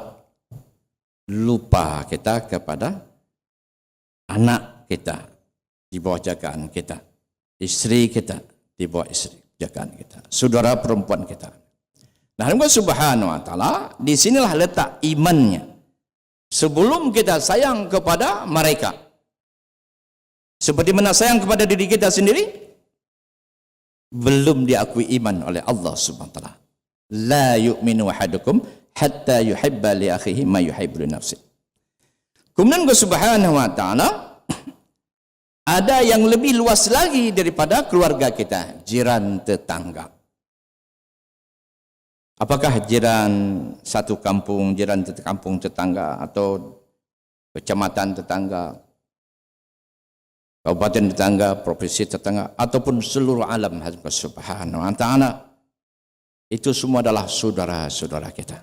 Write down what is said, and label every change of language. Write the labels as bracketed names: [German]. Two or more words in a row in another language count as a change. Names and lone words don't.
[Indonesian] Lupa kita kepada anak kita di bawah jagaan kita, istri kita di bawah istri jagaan kita, saudara perempuan kita. Nah, [Arabic] الله سبحانه وتعالى, [Indonesian] di sinilah letak imannya. Sebelum kita sayang kepada mereka, seperti mana sayang kepada diri kita sendiri, belum diakui iman oleh [Arabic] الله سبحانه وتعالى. لا يؤمن أحدكم حتى يحب لأخيه ما يحب لنفسه. [Indonesian] Kemudian [Arabic] الله سبحانه وتعالى [Indonesian] ada yang lebih luas lagi daripada keluarga kita, jiran tetangga. Apakah jiran satu kampung, jiran kampung tetangga atau kecamatan tetangga, kabupaten tetangga, provinsi tetangga, ataupun seluruh alam [Arabic] سبحانه وتعالى, [Indonesian] itu semua adalah saudara-saudara kita.